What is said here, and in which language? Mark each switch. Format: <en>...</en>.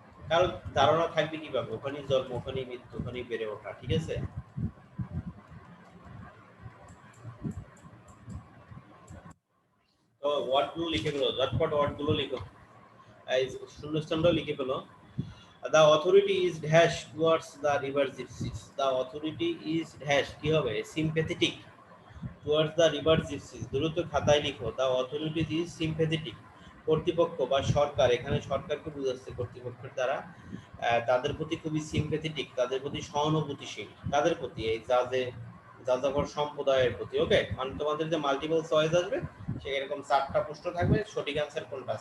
<bn>কারণ ধারণা থাকবে কিভাবে? ওখানেই জন্ম, ওখানেই মৃত্যু, ওখানেই বেড়ে ওঠা। ঠিক আছে? তো ওয়ার্ডগুলো লিখে ফেলো, ঝটপট ওয়ার্ডগুলো লিখো। এই শূন্যস্থানটাও লিখে ফেলো।</bn> <en>The authority is dash towards the river gypsies. The authority is dash</en> <bn>কি হবে</bn> <en>sympathetic towards the river gypsies.</en> <bn>দ্রুত খাতায় লিখো</bn> <en>the authority is sympathetic.</en> <bn>কর্তৃপক্ষ বা সরকার, এখানে সরকারকে বোঝাচ্ছে কর্তৃপক্ষের দ্বারা তাদের প্রতি খুবই সিম্প্যাথেটিক, তাদের প্রতি সহানুভূতিশীল, তাদের প্রতি এই যাযাবর সম্প্রদায়ের প্রতি। ওকে, মানে তোমাদের যে মাল্টিপল চয়েস আসবে সে এরকম 4টা প্রশ্ন থাকবে, সঠিক অ্যান্সার কোনটা?</bn>